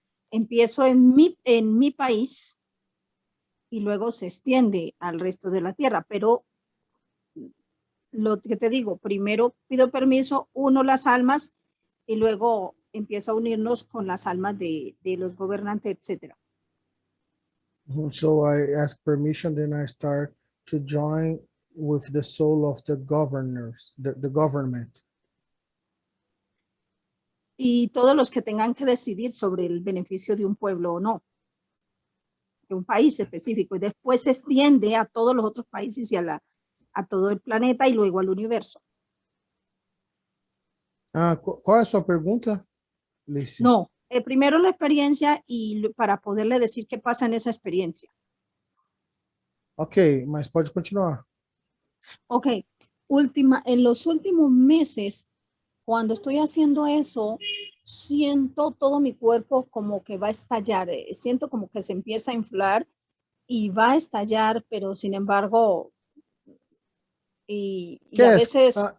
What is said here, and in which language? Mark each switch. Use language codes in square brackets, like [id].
[es] Empiezo en mi país y luego se extiende al resto de la tierra, pero lo que te digo, primero pido permiso, uno las almas y luego empiezo a unirnos con las almas de los gobernantes, etcétera. [en] So I ask permission, then I start to join with the soul of the governors, the government. [es] Y todos los que tengan que decidir sobre el beneficio de un pueblo o no, de un país específico, y después se extiende a todos los otros países y a todo el planeta y luego al universo. [pt] Qual é a sua pergunta, Lice? [es] No, primero la experiencia y para poderle decir qué pasa en esa experiencia. [pt] Ok, mas pode continuar. [es] Ok, en los últimos meses, cuando estoy haciendo eso, siento todo mi cuerpo como que va a estallar, siento como que se empieza a inflar y va a estallar, pero sin embargo, y a veces